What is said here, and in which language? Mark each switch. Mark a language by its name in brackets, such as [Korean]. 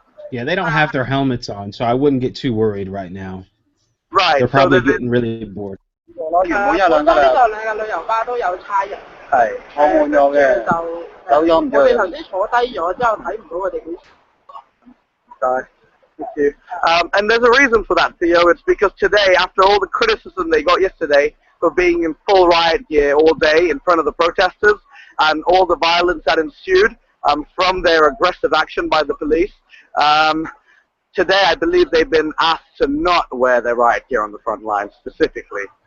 [English] Yeah, they don't have their helmets on, so I wouldn't get too worried right now. Right. They're probably so getting really bored. [Cantonese] 原本有兩架旅遊巴都有差人。係我換咗嘅。我哋頭先坐低咗之後睇唔到佢哋幾。 [English] Sorry. Thank you. And there's a reason for that, Theo. It's because today, after all the criticism they got yesterday for being in full riot gear all day in front of the protesters and all the violence that ensued from their aggressive action by the police, today I believe they've been asked to not wear their riot gear on the front lines specifically.